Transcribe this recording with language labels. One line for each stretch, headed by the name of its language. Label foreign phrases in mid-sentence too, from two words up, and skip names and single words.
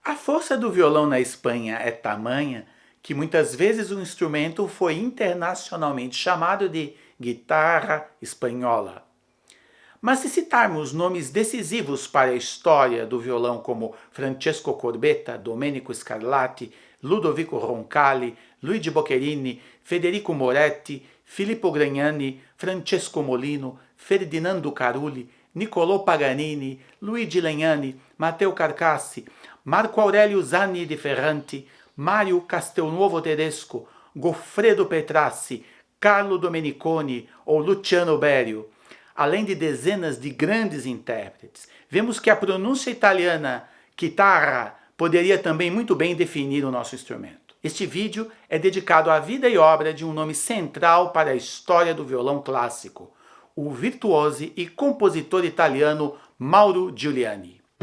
Portuguese: A força do violão na Espanha é tamanha que muitas vezes o instrumento foi internacionalmente chamado de guitarra espanhola. Mas se citarmos nomes decisivos para a história do violão como Francesco Corbetta, Domenico Scarlatti, Ludovico Roncalli, Luigi Boccherini, Federico Moretti, Filippo Gragnani, Francesco Molino, Ferdinando Carulli, Niccolò Paganini, Luigi Legnani, Matteo Carcassi, Marco Aurelio Zanni di Ferranti, Mario Castelnuovo Tedesco, Goffredo Petrassi, Carlo Domeniconi ou Luciano Berio, além de dezenas de grandes intérpretes. Vemos que a pronúncia italiana chitarra poderia também muito bem definir o nosso instrumento. Este vídeo é dedicado à vida e obra de um nome central para a história do violão clássico, o virtuoso e compositor italiano Mauro Giuliani.